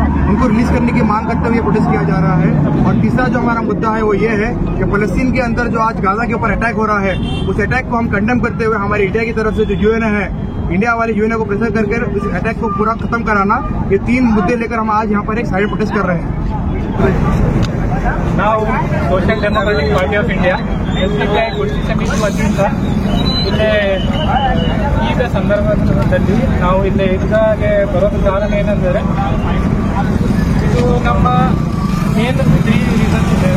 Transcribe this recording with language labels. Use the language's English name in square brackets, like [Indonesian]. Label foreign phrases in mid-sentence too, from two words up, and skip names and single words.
[Hindi] उनको रिलीज करने की मांग करते हुए प्रोटेस्ट किया जा रहा है। और तीसरा जो हमारा मुद्दा है वो ये है कि फलस्तीन के अंदर जो आज गाजा के ऊपर अटैक हो रहा है उस अटैक को हम कंडेम करते हुए हमारी इंडिया की तरफ से जो यूएन है, इंडिया वाले यूएन को प्रेशर करके इस अटैक को पूरा खत्म कराना, ये 3 मुद्दे लेकर हम आज यहाँ पर एक [English] silent protest [Hindi] कर रहे हैं। [Kannada] ನಾವು ಸೋಷಿಯಲ್ ಡೆಮೋಕ್ರೆಟಿಕ್ ಪಾರ್ಟಿ ಆಫ್ ಇಂಡಿಯಾ ಎಸ್ಡಿಪಿಐ ಕುರ್ಚಿ ಸಮಿತಿ ವತಿಯಿಂದ ಇಲ್ಲೇ ಈಗ ಸಂದರ್ಭದಲ್ಲಿ ನಾವು ಇಲ್ಲೇ ಈಗಾಗೆ ಬರೋದು ಕಾರಣ ಏನೆಂದರೆ ಇದು ನಮ್ಮ [English] main 3 reasons [Kannada] ಇದ್ದೇವೆ.